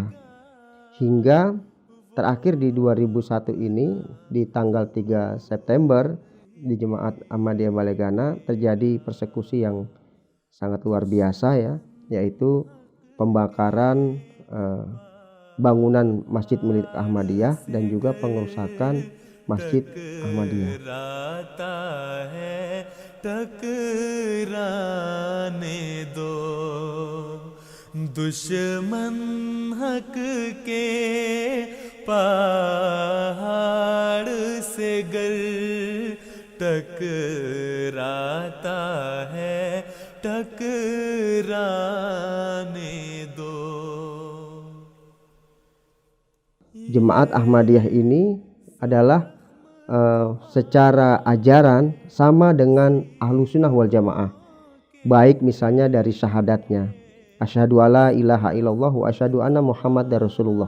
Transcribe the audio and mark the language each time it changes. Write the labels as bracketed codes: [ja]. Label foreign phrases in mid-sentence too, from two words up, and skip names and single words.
[id] Hingga terakhir di 2001 ini di tanggal 3 September di Jemaat Ahmadiyah Balai Gana terjadi persekusi yang sangat luar biasa ya, yaitu pembakaran bangunan masjid milik Ahmadiyah dan juga pengerusakan masjid Ahmadiyah. [hi] टकराने दो दुश्मन हक के पहाड़ से गर टकराता है टकराने दो. [id] Jemaat Ahmadiyah ini adalah secara ajaran sama dengan Ahlussunnah wal Jamaah, baik misalnya dari syahadatnya [ar] أشهد أن لا إله إلا الله وأشهد أن محمدا رسول الله.